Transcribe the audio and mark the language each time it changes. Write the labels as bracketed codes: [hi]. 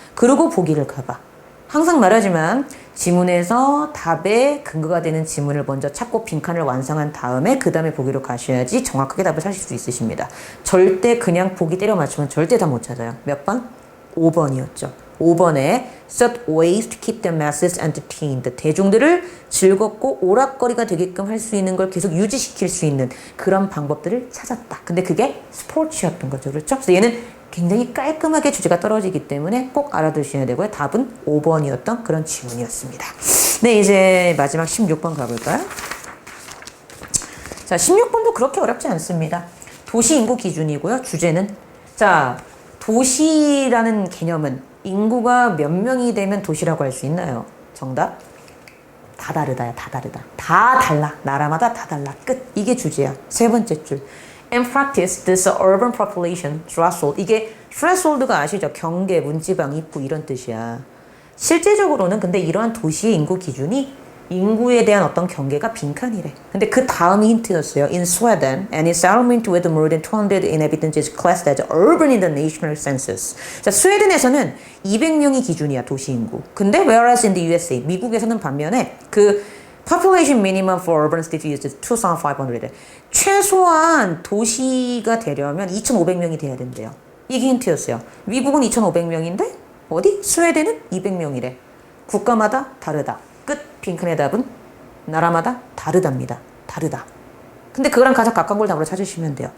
[ko] 그리고 보기를 가봐. 항상 말하지만 지문에서 답에 근거가 되는 지문을 먼저 찾고 빈칸을 완성한 다음에 그 다음에 보기로 가셔야지 정확하게 답을 찾을 수 있으십니다. 절대 그냥 보기 때려 맞추면 절대 다 못 찾아요. 몇 번? 5번이었죠. 5번에 [en] Such ways to keep the masses entertained. [ko] 대중들을 즐겁고 오락거리가 되게끔 할 수 있는 걸 계속 유지시킬 수 있는 그런 방법들을 찾았다. 근데 그게 스포츠였던 거죠. 그렇죠? 그래서 얘는 굉장히 깔끔하게 주제가 떨어지기 때문에 꼭 알아두셔야 되고요. 답은 5번이었던 그런 지문이었습니다. 네, 이제 마지막 16번 가볼까요? 자, 16번도 그렇게 어렵지 않습니다. 도시 인구 기준이고요. 주제는 자, 도시라는 개념은 인구가 몇 명이 되면 도시라고 할 수 있나요? 정답? 다 다르다야, 다 다르다. 다 달라. 나라마다 다 달라. 끝. 이게 주제야. 세 번째 줄. [en] In practice, this urban population threshold. [ko] 이게 threshold가 아시죠? 경계, 문지방, 입구 이런 뜻이야. 실제적으로는 근데 이러한 도시의 인구 기준이 인구에 대한 어떤 경계가 빈칸이래. 근데 그 다음이 힌트였어요. [en] In Sweden, any settlement with more than 200 inhabitants is classed as urban in the national census. [ko] 자, 스웨덴에서는 200명이 기준이야, 도시 인구. 근데 [en] whereas in the USA, [ko] 미국에서는 반면에 그 [en] population minimum for urban city is 2,500. [ko] 최소한 도시가 되려면 2,500명이 돼야 된대요. 이게 힌트였어요. 미국은 2,500명인데 어디? 스웨덴은 200명이래. 국가마다 다르다. 끝. 빈칸의 답은 나라마다 다르답니다. 다르다. 근데 그거랑 가장 가까운 걸 답으로 찾으시면 돼요.